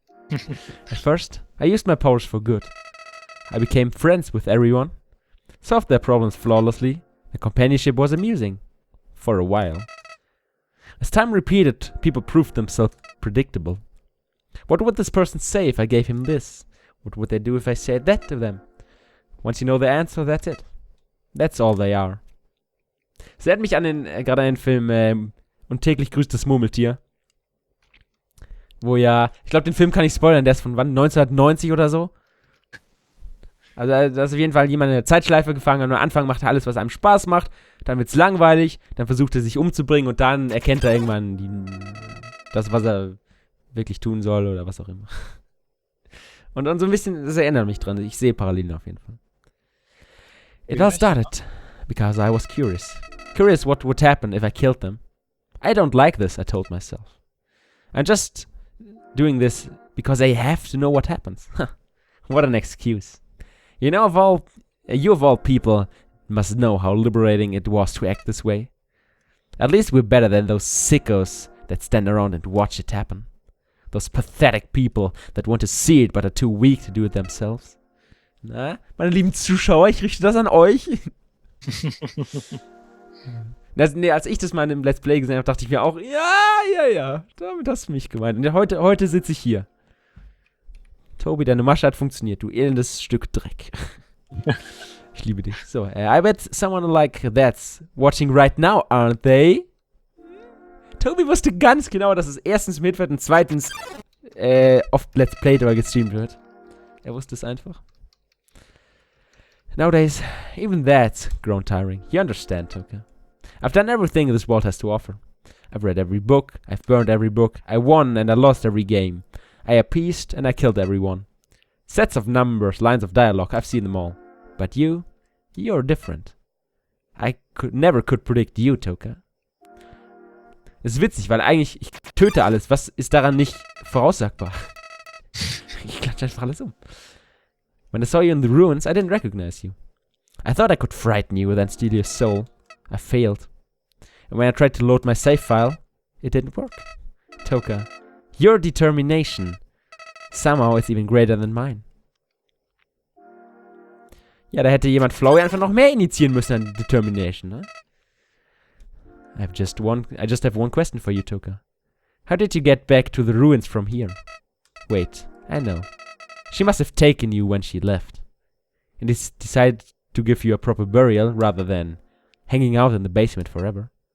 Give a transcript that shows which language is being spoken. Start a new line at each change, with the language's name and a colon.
English: At first, I used my powers for good. I became friends with everyone, solved their problems flawlessly. The companionship was amusing. For a while. As time repeated, people proved themselves predictable. What would this person say if I gave him this? What would they do if I said that to them? Once you know the answer, that's it. That's all they are.
German: Es erinnert mich an gerade an den Film Und täglich grüßt das Murmeltier. Wo ja, ich glaube, den Film kann ich spoilern, der ist von wann? 1990 oder so? Also da ist auf jeden Fall jemand in der Zeitschleife gefangen und am Anfang macht er alles, was einem Spaß macht, dann wird's langweilig, dann versucht er sich umzubringen und dann erkennt er irgendwann das, was er wirklich tun soll oder was auch immer. Und so ein bisschen, das erinnert mich dran, ich sehe Parallelen auf jeden Fall.
English: It all started because I was curious. Curious what would happen if I killed them. I don't like this, I told myself. I'm just doing this because I have to know what happens. What an excuse. You of all people must know how liberating it was to act this way. At least we're better than those sickos that stand around and watch it happen. Those pathetic people that want to see it but are too weak to do it themselves.
German: Na, meine lieben Zuschauer, ich richte das an euch. Als ich das mal im Let's Play gesehen habe, dachte ich mir auch, ja, damit hast du mich gemeint. Und heute sitze ich hier. Tobi, deine Masche hat funktioniert, du elendes Stück Dreck. Ich liebe dich.
English: So, I bet someone like that's watching right now, aren't they?
German: Tobi wusste ganz genau, dass es erstens mit wird und zweitens oft Let's Played oder gestreamt wird. Er wusste es einfach.
English: Nowadays, even that's grown tiring. You understand, Toka. I've done everything this world has to offer. I've read every book, I've burned every book, I won and I lost every game. I appeased and I killed everyone. Sets of numbers, lines of dialogue, I've seen them all. But you're different. I never could predict you, Toka.
German: Das ist witzig, weil eigentlich, ich töte alles. Was ist daran nicht voraussagbar? Ich klatsche einfach alles um.
English: When I saw you in the ruins, I didn't recognize you. I thought I could frighten you, then steal your soul. I failed. And when I tried to load my save file, it didn't work. Toka, your determination somehow is even greater than mine.
German: Ja, da hätte jemand Flowey einfach noch mehr initiieren müssen an Determination, ne?
English: I just have one question for you, Toka. How did you get back to the ruins from here? Wait, I know. She must have taken you when she left. And decided to give you a proper burial rather than hanging out in the basement forever.